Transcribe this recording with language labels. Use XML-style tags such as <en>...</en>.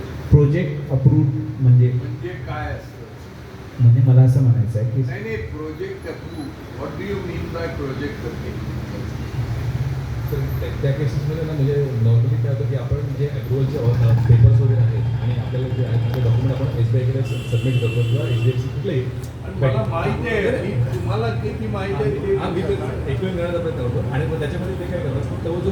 <mr>Project approved म्हणजे काय असतं? म्हणजे मला असं म्हणायचं आहे की</mr> <en>नाही project approved, what do you mean by project approved?</en> <mr>तर त्या केसेसमध्ये ना म्हणजे नॉर्मली काय होतं की आपण जे अप्रुव्हलचे पेपर्स वगैरे आहेत आणि आपल्याला जे आहे डॉक्युमेंट आपण SBI कडे सबमिट करतो किंवा HDFC कुठलेही. मला माहिती आहे, मी तुम्हाला किती माहिती आहे ते आम्ही एक्सप्लेन करण्याचा प्रयत्न करतो आणि मग त्याच्यामध्ये ते काय करतात की तो जो</mr>